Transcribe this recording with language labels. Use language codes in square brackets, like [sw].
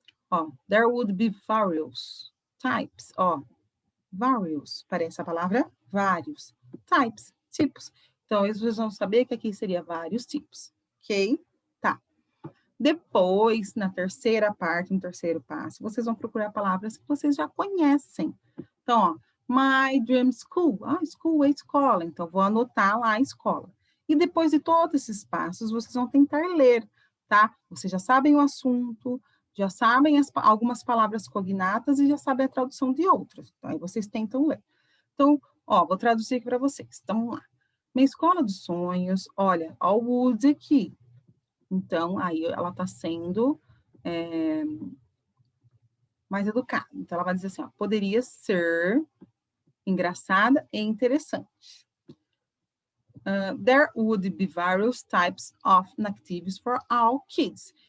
[pt] Ó, [en] there would be various types. [pt] Ó, various, parece a palavra vários. Types, tipos. Então, vocês vão saber que aqui seria vários tipos, ok? Tá. Depois, na terceira parte, no terceiro passo, vocês vão procurar palavras que vocês já conhecem. Então, ó, my dream school. School é escola. Então, vou anotar lá a escola. E depois de todos esses passos, vocês vão tentar ler, tá? Vocês já sabem o assunto, já sabem algumas palavras cognatas e já sabem a tradução de outras. Então, aí vocês tentam ler. Então, ó, vou traduzir aqui para vocês. Então, vamos lá. Minha escola dos sonhos, olha, ó o Wood aqui. Então, aí ela está sendo mais educada. Então, ela vai dizer assim, ó, poderia ser engraçada e interessante. [en] There would be various types of activities for all kids.